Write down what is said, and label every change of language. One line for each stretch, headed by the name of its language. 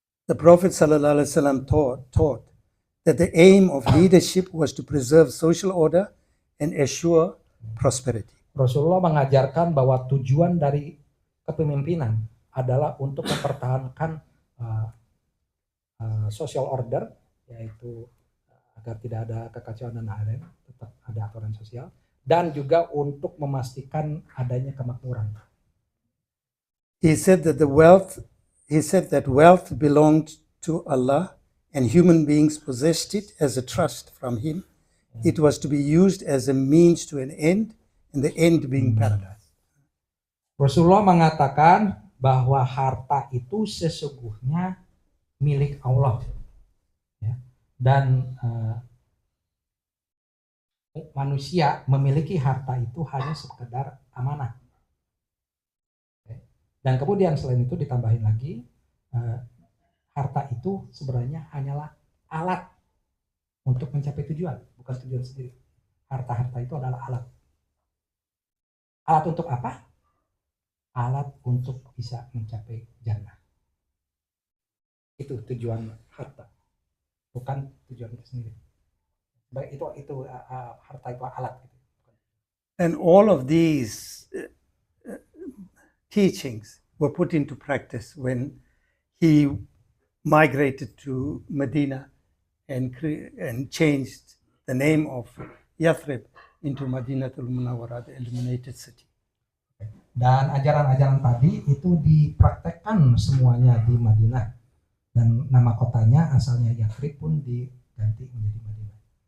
English: The Prophet ﷺ taught that the aim of leadership was to preserve social order and assure prosperity.
Indonesian: Rasulullah mengajarkan bahwa tujuan dari kepemimpinan adalah untuk mempertahankan
English: social order,
Indonesian: yaitu agar tidak ada kekacauan dan lain-lain, tetap ada aturan sosial, dan juga untuk memastikan adanya kemakmuran.
English: He said that wealth belonged to Allah and human beings possessed it as a trust from Him. It was to be used as a means to an end, and the end being paradise.
Indonesian: Rasulullah mengatakan bahwa harta itu sesungguhnya milik Allah, ya. Dan manusia memiliki harta itu hanya sekedar amanah. Dan kemudian selain itu ditambahin lagi, harta itu sebenarnya hanyalah alat untuk mencapai tujuan, bukan tujuan sendiri. Harta-harta itu adalah alat. Alat untuk apa? Alat untuk bisa mencapai jannah. Itu tujuan harta, bukan tujuan itu sendiri. Baik, itu harta itu alat.
English: And all of these teachings were put into practice when he migrated to Medina and changed the name of Yathrib into Madinatul Munawwarah, the illuminated city.
Indonesian: Dan ajaran-ajaran tadi itu dipraktekkan semuanya di Madinah, dan nama kotanya asalnya Yathrib pun diganti menjadi Madinah.